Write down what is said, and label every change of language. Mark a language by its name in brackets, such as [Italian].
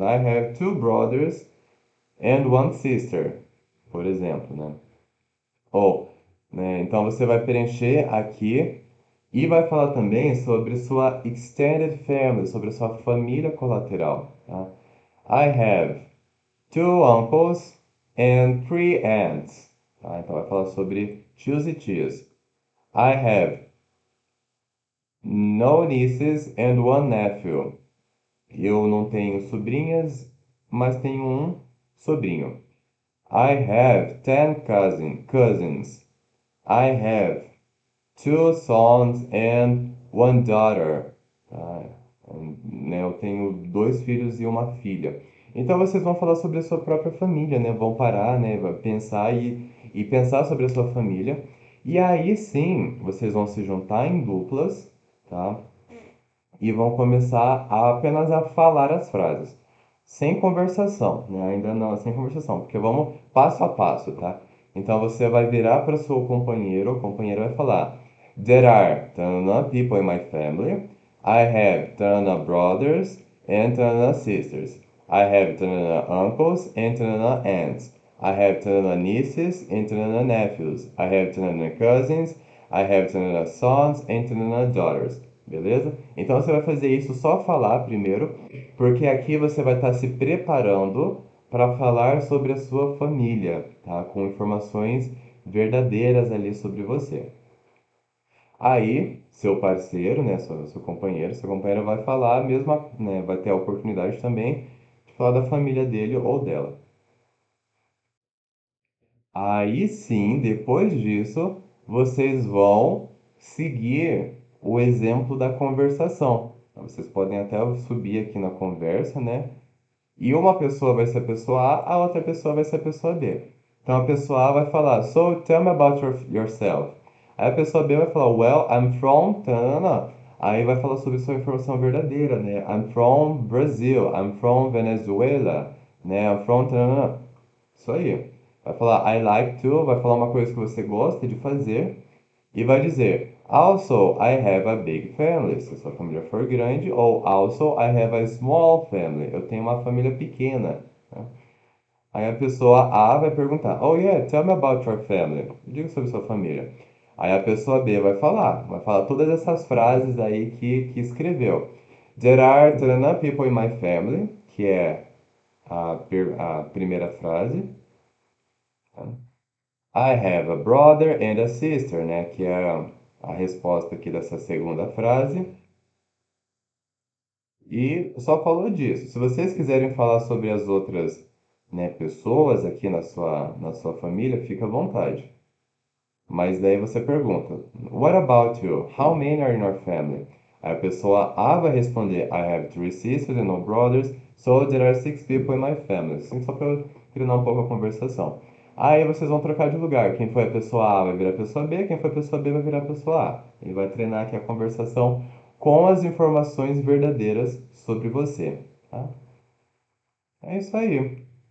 [English] I have two brothers and one sister, [Portuguese] por exemplo, né? Ou, né? Então você vai preencher aqui e vai falar também sobre sua [English] extended family, [Portuguese] sobre a sua família colateral, tá? [English] I have two uncles and three aunts. [Portuguese] Tá? Então vai falar sobre tios e tias. [English] I have no nieces and one nephew. [Portuguese] Eu não tenho sobrinhas, mas tenho um sobrinho. [English] I have 10 cousins. I have two sons and one daughter. [Portuguese] Tá? Né, eu tenho dois filhos e uma filha. Então vocês vão falar sobre a sua própria família, né? Vão parar, né? Vai pensar e pensar sobre a sua família. E aí sim, vocês vão se juntar em duplas, tá? E vão começar apenas a falar as frases, sem conversação, né? Ainda não, sem conversação, porque vamos passo a passo, tá? Então você vai virar para o seu companheiro, o companheiro vai falar: [English] There are tanana people in my family. I have tanana brothers and tanana sisters. I have tanana uncles and tanana aunts. I have tanana nieces and tanana nephews. I have tanana cousins. I have tanana sons and tanana daughters. [Portuguese] Beleza? Então você vai fazer isso só falar primeiro, porque aqui você vai estar se preparando para falar sobre a sua família, tá? Com informações verdadeiras ali sobre você. Aí, seu parceiro, né, seu companheiro, sua companheira vai falar a mesma, né, vai ter a oportunidade também de falar da família dele ou dela. Aí sim, depois disso, vocês vão seguir o exemplo da conversação. Então, vocês podem até subir aqui na conversa, né? E uma pessoa vai ser a pessoa A, a outra pessoa vai ser a pessoa B. Então a pessoa A vai falar, [English] So tell me about yourself. [Portuguese] Aí a pessoa B vai falar, [English] Well, I'm from tanana. [Portuguese] Aí vai falar sobre sua informação verdadeira, né? [English] I'm from Brazil, I'm from Venezuela, né? I'm from tanana. [Portuguese] Isso aí. Vai falar [English] I like to, [Portuguese] vai falar uma coisa que você gosta de fazer e vai dizer [English] Also, I have a big family, [Portuguese] se a sua família for grande, ou [English] Also, I have a small family, [Portuguese] eu tenho uma família pequena. Né? Aí a pessoa A vai perguntar [English] Oh yeah, tell me about your family. [Portuguese] Diga sobre sua família. Aí a pessoa B vai falar todas essas frases aí que escreveu. [English] There are tanana people in my family, [Portuguese] que é a primeira frase. Tá? [English] I have a brother and a sister, né? [Portuguese] Que é a resposta aqui dessa segunda frase. E só falou disso. Se vocês quiserem falar sobre as outras, né, pessoas aqui na sua família, fica à vontade. Mas daí você pergunta, [English] What about you? How many are in your family? [Portuguese] Aí a pessoa A vai responder, [English] I have three sisters and no brothers, so there are six people in my family. [Portuguese] Assim, só para treinar um pouco a conversação. Aí vocês vão trocar de lugar. Quem foi a pessoa A vai virar a pessoa B, quem foi a pessoa B vai virar a pessoa A. Ele vai treinar aqui a conversação com as informações verdadeiras sobre você. Tá? É isso aí.